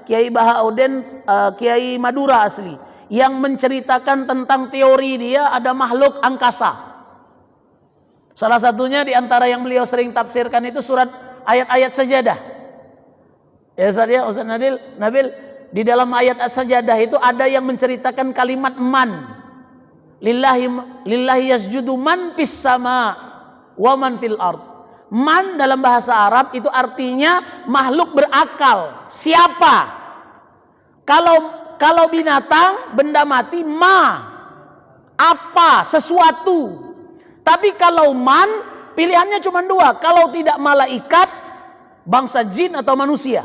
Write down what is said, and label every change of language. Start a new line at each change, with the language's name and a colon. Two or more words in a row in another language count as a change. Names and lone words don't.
Indonesian: Kiai Bahaudin, Kiai Madura asli, yang menceritakan tentang teori dia ada makhluk angkasa. Salah satunya di antara yang beliau sering tafsirkan itu surat ayat-ayat sajadah. Ya Ustaz Nabil, di dalam ayat as-sajadah itu ada yang menceritakan kalimat man.
Arabic: Lillahi yasjudu man fis sama wa man fil ard.
Indonesian: Man dalam bahasa Arab itu artinya makhluk berakal. Siapa? Kalau binatang, benda mati, apa, sesuatu. Tapi kalau man, pilihannya cuma dua. Kalau tidak malaikat, bangsa jin atau manusia.